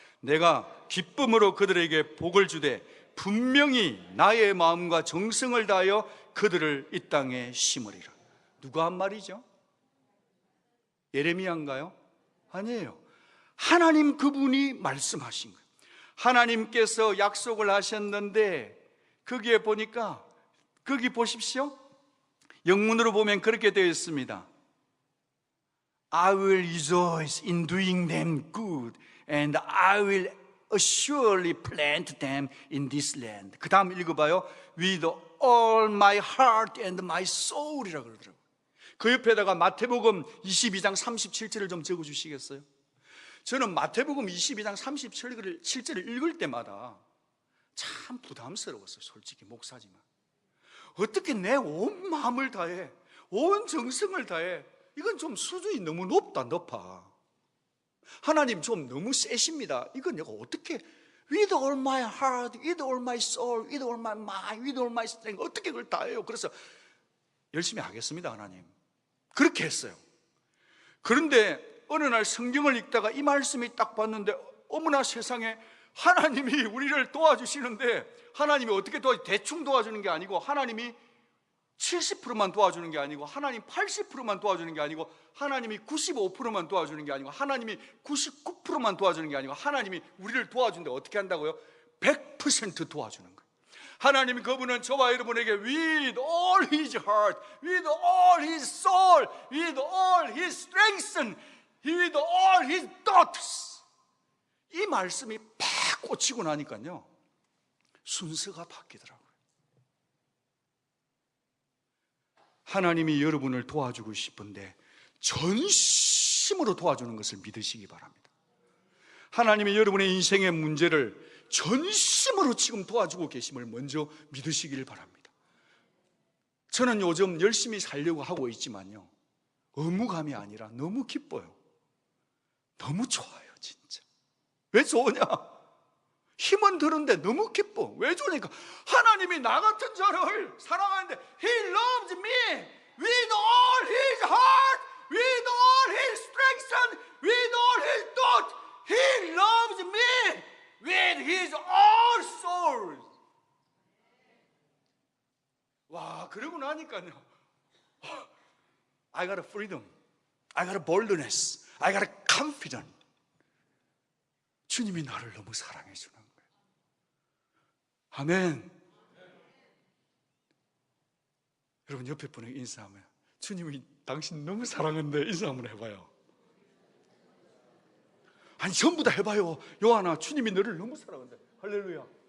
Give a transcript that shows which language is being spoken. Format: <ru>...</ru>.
<ko>내가 기쁨으로 그들에게 복을 주되 분명히 나의 마음과 정성을 다하여 그들을 이 땅에 심으리라. 누가 한 말이죠? 예레미야인가요? 아니에요. 하나님 그분이 말씀하신 거예요. 하나님께서 약속을 하셨는데 거기에 보니까 거기 보십시오. 영문으로 보면 그렇게 되어 있습니다.</ko> <en>I will rejoice in doing them good and I will surely plant them in this land.</en> <ko>그 다음 읽어봐요.</ko> <en>With all my heart and my soul</en> <ko>이라고 그러더라고요. 그 옆에다가 마태복음 22장 37절을 좀 적어주시겠어요? 저는 마태복음 22장 37절을 읽을 때마다 참 부담스러웠어요. 솔직히 목사지만 어떻게 내 온 마음을 다해 온 정성을 다해, 이건 좀 수준이 너무 높아. 하나님 좀 너무 세십니다. 이건 내가 어떻게</ko> <en>with all my heart, with all my soul, with all my mind, with all my strength</en> <ko>어떻게 그걸 다 해요? 그래서 열심히 하겠습니다. 하나님 그렇게 했어요. 그런데 어느 날 성경을 읽다가 이 말씀이 딱 봤는데 어머나 세상에, 하나님이 우리를 도와주시는데 하나님이 어떻게 대충 도와주는 게 아니고 하나님이 70%만 도와주는 게 아니고 하나님 80%만 도와주는 게 아니고 하나님이 95%만 도와주는 게 아니고 하나님이 99%만 도와주는 게 아니고 하나님이 우리를 도와주는데 어떻게 한다고요? 100% 도와주는 거예요. 하나님이 그분은 저와 여러분에게</ko> <en>with all his heart, with all his soul, with all his strength, with all his thoughts,</en> <ko>이 말씀이 팍 꽂히고 나니까요 순서가 바뀌더라고요. 하나님이 여러분을 도와주고 싶은데 전심으로 도와주는 것을 믿으시기 바랍니다. 하나님이 여러분의 인생의 문제를 전심으로 지금 도와주고 계심을 먼저 믿으시길 바랍니다. 저는 요즘 열심히 살려고 하고 있지만요 의무감이 아니라 너무 기뻐요. 너무 좋아요. 진짜. 왜 좋으냐? 힘은 드는데 너무 기뻐. 왜 좋으니까 하나님이 나 같은 자를 사랑하는데</ko> <en>He loves me with all His heart, with all His strength, with all His thought. He loves me with His all soul.</en> <ko>와, 그러고 나니까요</ko> <en>I got a freedom, I got a boldness, I got a confidence.</en> <ko>주님이 나를 너무 사랑해 주는 거예요. 아멘. 여러분 옆에 분에게 인사하면 주님이 당신 너무 사랑한데 인사 한번 해봐요. 아니 전부 다 해봐요. 요한아, 주님이 너를 너무 사랑한다. 할렐루야.</ko>